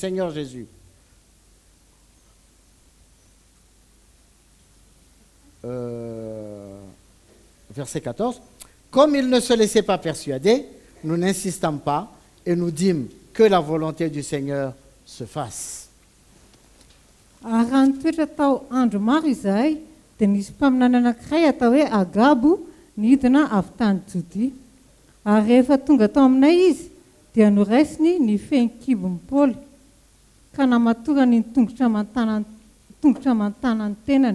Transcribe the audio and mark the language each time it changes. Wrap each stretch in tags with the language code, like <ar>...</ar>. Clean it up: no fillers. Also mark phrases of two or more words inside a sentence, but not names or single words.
<fr>» Verset 14. Comme il ne se laissait pas persuader, nous n'insistâmes pas et nous dîmes que la volonté du Seigneur se fasse.</fr> <mg>Raha nitoetra tao andro maro izahay dia nisy mpaminana anankiray atao hoe Agabo nidina avy tany Jodia. Ary rehefa tonga tao aminay izy dia noraisiny ny fehin-kibon'ny Paoly ka namatorany ny tongotra aman-tanany tenany.</mg>